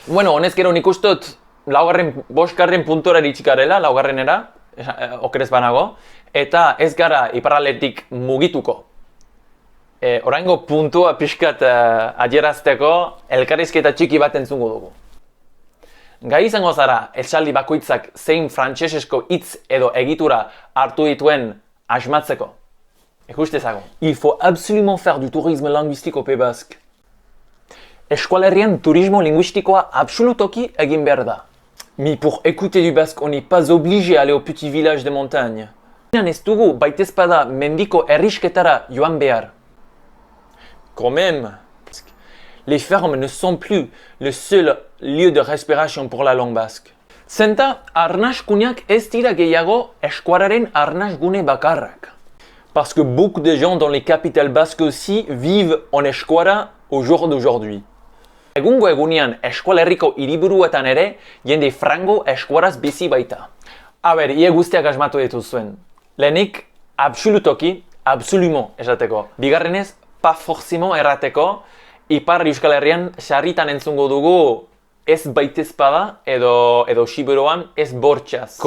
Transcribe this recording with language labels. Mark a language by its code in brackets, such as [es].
[eu] Bueno, honez gero nik uste dut bosgarren puntora iritxikarela, laugarrenera, okerez banago, eta ez gara iparraldetik mugituko. Oraingo puntua pixkat adierazteko elkarrizketa txiki bat entzungo dugu. Gai izango zara, esaldi bakoitzak zein frantsesesko hitz edo egitura hartu dituen asmatzeko. Ikustezago. [fr] Il faut absolument faire du tourisme linguistique au Pays Basque. [eu] Eskualerrian turismo linguistikoa absolutoki egin behar da. [fr] Mais pour écouter du basque, on n'est pas obligé à aller au petit village de montagne. [eu] Ez dugu baitezpada mendiko herrisketara joan behar. [fr] Quand même. Les fermes ne sont plus le seul lieu de respiration pour la langue basque. [eu] Zenta, arnaskuneak ez dira gehiago eskuararen arnasgune bakarrak. [fr] Parce que beaucoup de gens dans les capitales basques aussi vivent en eskuara au jour d'aujourd'hui. [eu] Egungo egunean Eskual Herriko hiriburuetan ere jende frango eskuaraz bizi baita. Ie guztiak asmatu dituzuen. Lehenik, absolutoki, absolument esateko. Bigarrenez, [fr] pas forcément [eu] errateko, Ipar Euskal Herrian sarritan entzungo dugu ez baitezpada edo siberoan ez bortxaz.